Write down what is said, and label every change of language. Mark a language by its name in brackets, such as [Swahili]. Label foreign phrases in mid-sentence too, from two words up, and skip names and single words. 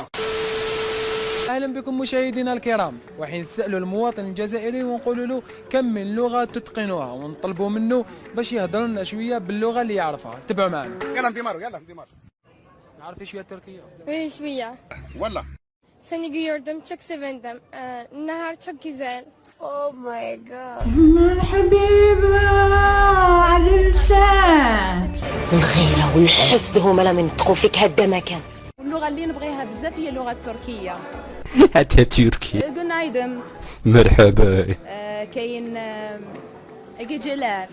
[Arabic] اهلا بكم مشاهدينا الكرام، وحين نسالوا المواطن الجزائري ونقولوا له كم من لغه تتقنوها، ونطلبوا منه باش يهضر لنا شويه باللغه اللي يعرفها. تبعوا معنا. يلا ديمارو يلا ديمارو. عارفي شويه تركيه؟ وين شوية. والله. [Turkish] Seni gördüm, çok sevindim. Nahar çok güzel. [English] Oh my god. [Arabic] الحبيبة على اللسان. الغيرة والحسد هما اللي ينطقوا فيك هدا مكان. اللغة اللي نبغيها بزاف هي اللغة التركية. حتى تركي. جنايدم. مرحبا. كاين جلال.